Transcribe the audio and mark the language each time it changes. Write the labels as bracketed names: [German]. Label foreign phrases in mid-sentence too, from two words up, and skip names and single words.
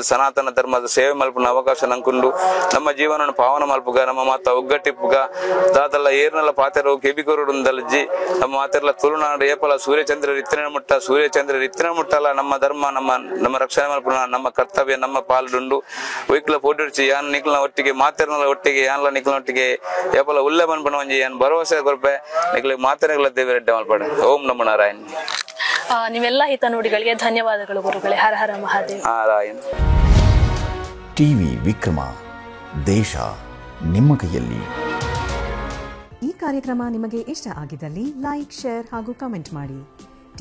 [Tulu] ಸನಾತನ ಧರ್ಮದ ಸೇವೆ ಮಲ್ಪನ ಅವಕಾಶ ನಂಕೊಂಡು ನಮ್ಮ ಜೀವನ ಪಾವನ ಮಲ್ಪುಗ ನಮ್ಮ ಮಾತ ಒಗ್ಗಟ್ಟಿಪ್ಪುಗ ದಾದಲ್ಲ ಏರ್ನಲ್ಲ ಪಾತೆರು ಕೆಬಿಕೋರುಡಂದಲಜ್ಜಿ ನಮ್ಮ ಮಾತೆರ್ಲ ತುಳುನಾಡು ಏಪಲ ಸೂರ್ಯಚಂದ್ರ ರಿತ್ತಿನ ಮುಟ್ಟಲ್ಲ ನಮ್ಮ ಧರ್ಮ ನಮ್ಮ ರಕ್ಷಣೆ ಮಲ್ಪನ ನಮ್ಮ ಕರ್ತವ್ಯ ನಮ್ಮ ಪಾಲ್ಡುಂಡು ಒಯ್ಕಲ ಪೋಟಿಡ್ಚಿ ಯಾನ್ ನಿಕ್ಲನ ಒಟ್ಟಿಗೆ ಮಾತೆರ್ನಲ್ಲ ಒಟ್ಟಿಗೆ ಯಾನ್ಲ ನಿಕ್ಲನ ಒಟ್ಟಿಗೆ ಏಪಲ ಉಲ್ಲೆ ಮನ್ಪನ ಒಂಜಿ ಏನ್ ಭರವಸೆ ಕೊರ್ಪೆ ನಿಕ್ಲಿ ಮಾತೆರೆಗಳ ದೇವರೆಡ್ಡೆ ಮಲ್ಪಡೆ. [Sanskrit] ಓಂ ನಮೋ ನಾರಾಯಣ. [Kannada] ನೀವೆಲ್ಲ ಹಿತ ನುಡಿಗಳಿಗೆ ಧನ್ಯವಾದಗಳು ಗುರುಗಳೇ. [Sanskrit] ಹರ ಹರ ಮಹಾದೇವ. ನಾರಾಯಣ. [Kannada] ಟಿವಿ ವಿಕ್ರಮ, ದೇಶ ನಿಮ್ಮ ಕೈಯಲ್ಲಿ. ಈ ಕಾರ್ಯಕ್ರಮ ನಿಮಗೆ ಇಷ್ಟ ಆಗಿದ್ದಲ್ಲಿ ಲೈಕ್, ಶೇರ್ ಹಾಗೂ ಕಮೆಂಟ್ ಮಾಡಿ.